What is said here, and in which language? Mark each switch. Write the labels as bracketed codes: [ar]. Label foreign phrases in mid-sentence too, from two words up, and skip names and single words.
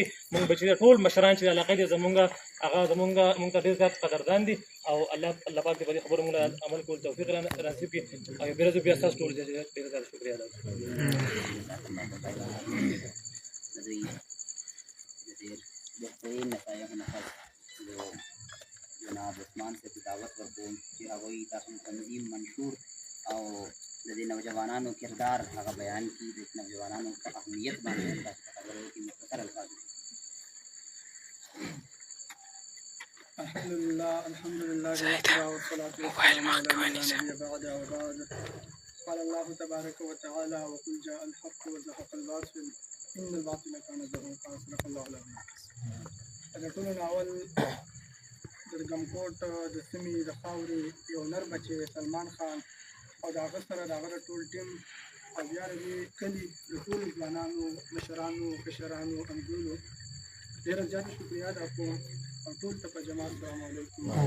[ps] موږ به چې ټول مشران چې د علاقې دي زمونږ هغه موږ ته ډېر زیات قدردان دي او الله پاک دې په دې خبرو موږ عمل کول توفیق رانصیب کړي. او بیا زه بیا ستاسو ټول ډېر زیات شکریه ادا کوم. بهترین نصایح نفس جناب عثمان سے دعوت ورکوم چې هغوی تاسو تنظیم منشور او د دې نوجوانانو کردار هغه بیان کړي، د نوجوانانو په اهمیت باندې تاسو ته خبرې وکړي مختصر الفاظ. [ar] الحمد لله وحده والصلاة والسلام على من لا نبي بعده وبعد. قال الله تبارك وتعالى وقل جاء الحق وزهق الباطل إن الباطل كان زهوقا. صدق الله العظيم. [ps] اگر ټولو اول د ګمکوټ د سیمې د خاورې یو نر بچی سلمان خان او د هغه سره د هغه د ټول ټیم او بیا د دې کلي د ټولو ځوانانو مشرانو کشرانو انګولو ډېره زیاته شکریه ادا کوم او ټول ته په جماعت [ar] السلام علیکم